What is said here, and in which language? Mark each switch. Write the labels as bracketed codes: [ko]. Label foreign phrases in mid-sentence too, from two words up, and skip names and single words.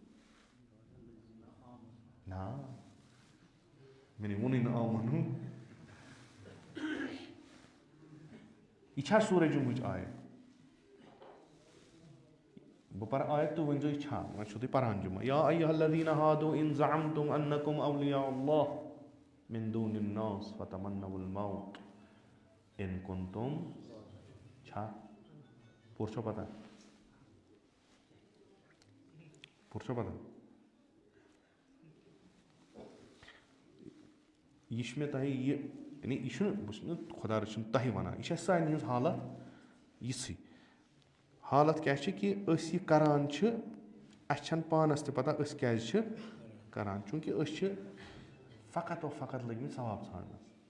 [ks] نا مےٚ نے ووٚنُے نہٕ آمَنوٗ یہِ چھا سورہ جُمعٕچ آیت بہٕ پَرٕ آیت تُہۍ ؤنۍزیو یہِ چھا وۄنۍ چھُو تُہۍ پَران جُمعہ [ar] یا ایُّہا الذیٖنَ ہادوٗ اِن زعمتُم انکُم اولیاء اللہ من دوٗنِ الناس فتمنوا الموت اِن کنتُم [ks] چھا پوٚر چھو پَتہ پوٚر چھو پَتہ یہِ چھُ مےٚ تۄہہِ یہِ یعنی یہِ چھُنہٕ بہٕ چھُس نہٕ خۄدا رٔچھِنۍ تۄہہِ وَنان یہِ چھِ اَسہِ سارنٕے ہِنٛز حالت یِژھٕے حالت کیٛاہ چھِ کہِ أسۍ یہِ کَران چھِ اَسہِ چھَنہٕ پانَس تہِ پَتہ أسۍ کیٛازِ چھِ کَران چوٗنٛکہِ أسۍ چھِ فقط وقت لٔگۍ مٕتۍ ثواب ژھانٛڈنَس